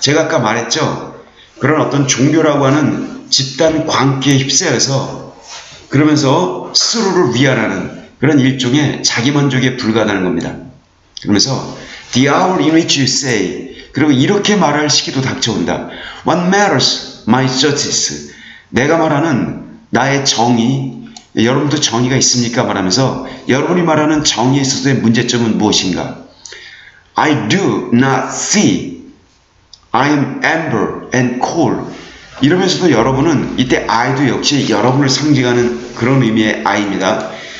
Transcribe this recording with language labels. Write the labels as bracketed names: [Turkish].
[Korean] 제가 아까 말했죠. 그런 어떤 종교라고 하는 집단 광기에 휩싸여서 그러면서 스스로를 위안하는 그런 일종의 자기만족에 불과하다는 겁니다. 그러면서 [English] the hour in which you say, [Korean] 그리고 이렇게 말할 시기도 닥쳐온다. [English] What matters, my justice. [Korean] 내가 말하는 나의 정의, 여러분도 정의가 있습니까? 말하면서 여러분이 말하는 정의에 있어서의 문제점은 무엇인가? [English] I do not see. I am amber and coal. [Korean] 이러면서도 여러분은, 이때 I도 역시 여러분을 상징하는 그런 의미의 I입니다.